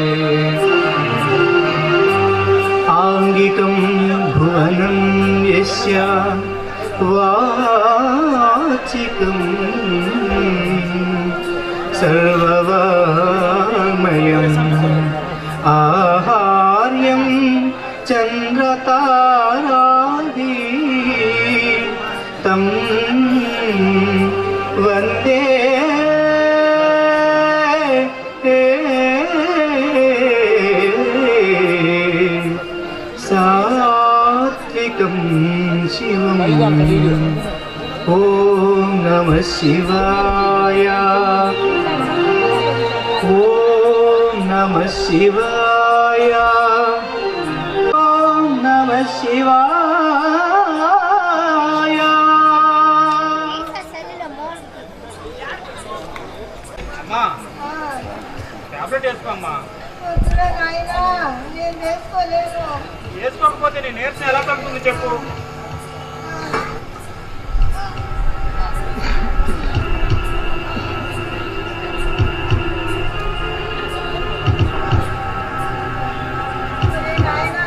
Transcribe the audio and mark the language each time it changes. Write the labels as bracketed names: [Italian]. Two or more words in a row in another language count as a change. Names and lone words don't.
[Sanskrit] ఆంగికం భువనం యస్య వాచికం సర్వవామయం ఆహార్యం చంద్రతారాది తం వందే సాత్వికం शिवम् ॐ नमः शिवाय ॐ नमः शिवाय ॐ नमः शिवाय [Telugu] అమ్మా టాబ్లెట్ వేసుకోమ్మా. వద్దురా నాయనా, నేను వేసుకోలేను. వేసుకోకపోతే నీ నీరసం ఎలా తగ్గుతుంది చెప్పు. ఒరే నాయనా,